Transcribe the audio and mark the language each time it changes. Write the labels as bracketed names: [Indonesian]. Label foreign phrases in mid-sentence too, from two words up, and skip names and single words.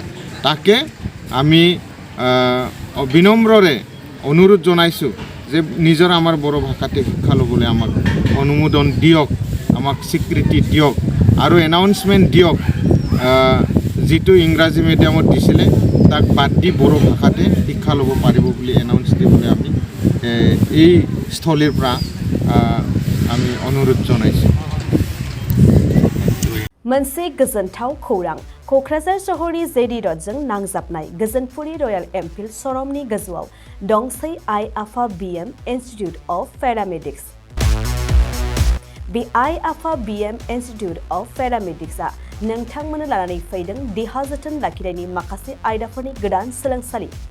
[Assamese] তাকে আমি বিনম্ৰৰে অনুৰোধ জনাইছোঁ যে নিজৰ আমাৰ বড়ো ভাষাতে শিক্ষা ল'বলৈ আমাক অনুমোদন দিয়ক, আমাক স্বীকৃতি দিয়ক আৰু এনাউন্সমেণ্ট দিয়ক। যিটো ইংৰাজী মিডিয়ামত দিছিলে তাক বাদ দি বড়ো ভাষাতে শিক্ষা ল'ব পাৰিব বুলি এনাউন্স দিবলৈ আমি এই স্থলীৰ পৰা আমি অনুৰোধ জনাইছোঁ। [Bodo] मोनसे गोजोनथाव खौरां, क'क्राझार सहरनि जेडि रडजों नांजाबनाय गोजोनपुरि रयेल एनफिल्ड श'रुमनि गोजौआव दंसै आइ आफा BM इन्स्टिट्युट अफ पेरामेडिक्स। बे आइ आफा BM इन्स्टिट्युट अफ पेरामेडिक्सआ नोंथांमोननो लानानै फैदों देहा जोथोन लाखिनायनि माखासे आयदाफोरनि गोदान सोलोंसालि।